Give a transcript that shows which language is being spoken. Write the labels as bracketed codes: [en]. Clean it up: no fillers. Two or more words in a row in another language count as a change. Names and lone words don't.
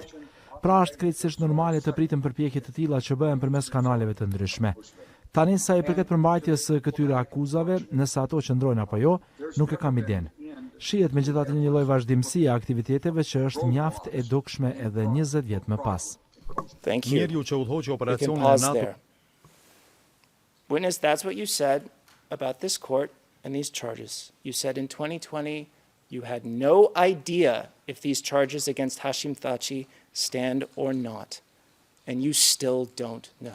[sq] Pra është krejtësisht normale të pritën përpjekje të tilla që bëhen përmes kanaleve të ndryshme. Tani sa i përket përmbajtjes së këtyre akuzave, nëse ato qëndrojnë apo jo, nuk e kam iden. Shihet megjithatë një lloj vazhdimësie e aktiviteteve që është mjaft e dukshme edhe 20 vjet më pas. [en] Thank you. [sq] Njeriu që udhëhoqi [en] You can [sq] operacionin e [en] pause [sq] NATO [en] there. Witness, that's what you said about this court and these charges. You said in 2020 you had no idea if these charges against Hashim Thaçi stand or not, and you still don't know.